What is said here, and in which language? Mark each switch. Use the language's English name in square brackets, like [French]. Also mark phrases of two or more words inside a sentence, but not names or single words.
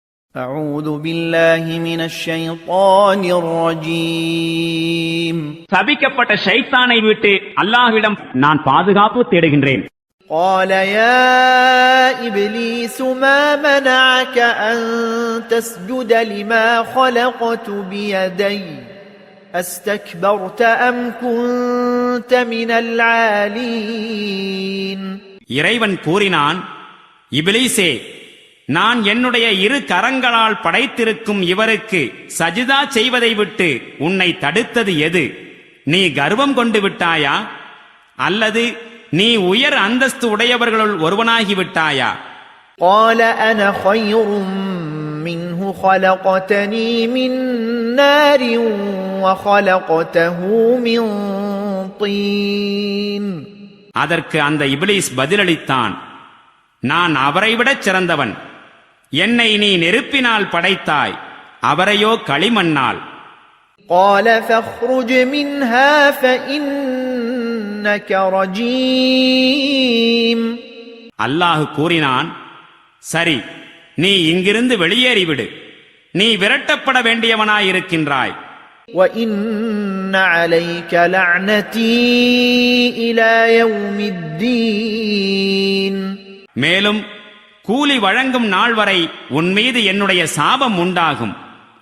[Arabic] أعوذ بالله من الشيطان الرجيم [Tamil] சபிக்கப்பட்ட ஷைத்தானை விட்டு அல்லாஹ்விடம் நான் பாதுகாப்பு தேடுகின்றேன். [Arabic] قال يا إبليس ما منعك أن تسجد لما خلقت بيدي أستكبرت أم كنت من العالين. [Tamil] இறைவன் கூறினான், இப்லீஸே, நான் என்னுடைய இரு கரங்களால் படைத்திருக்கும் இவருக்கு சஜிதா செய்வதை விட்டு உன்னை தடுத்தது எது? நீ கர்வம் கொண்டு விட்டாயா அல்லது நீ உயர் அந்தஸ்து உடையவர்களுள் ஒருவனாகி விட்டாயா? [Arabic] قال أنا خير منه خلقتني من نار وخلقته من طين. [Tamil] அதற்கு அந்த இப்லீஸ் பதிலளித்தான், நான் அவரை விடச் சிறந்தவன். என்னை நீ நெருப்பினால் படைத்தாய், அவரையோ களிமண்ணால். [Arabic] قال فاخرج منها فإنك رجيم. [Tamil] அல்லாஹ் கூறினான், சரி, நீ இங்கிருந்து வெளியேறிவிடு, நீ விரட்டப்பட வேண்டியவனாயிருக்கின்றாய். [Arabic] وإن عليك لعنتي إلى يوم الدين. [Tamil] மேலும் கூலி வழங்கும் நாள் வரை உன் மீது என்னுடைய சாபம் உண்டாகும்.